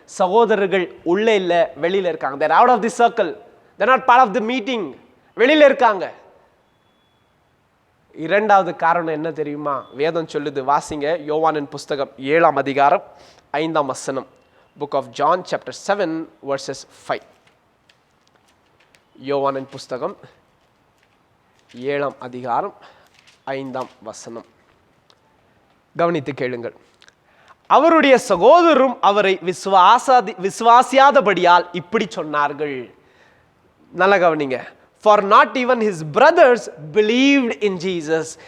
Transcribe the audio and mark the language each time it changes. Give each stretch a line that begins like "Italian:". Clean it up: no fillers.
Tamil: சகோதரர்கள் உள்ளே இல்ல, வெளியில இருக்காங்க.
English: They're out of the circle. They're not part of the meeting.
Tamil: வெளியில இருக்காங்க. இரண்டாவது காரணம் என்ன தெரியுமா? வேதம் சொல்லுது, வாசிங்க. யோவானின் புஸ்தகம் 7ஆம் அதிகாரம் 5ஆம் வசனம். Book of John chapter 7 versus 5. யோவானின் புஸ்தகம் 7ஆம் அதிகாரம் 5ஆம் வசனம். கவனித்து கேளுங்கள். அவருடைய சகோதரரும் அவரை விசுவாசியாதபடியால் இப்படி சொன்னார்கள். நல்ல கவனிங்க.
English: For not even his brothers believed in Jesus.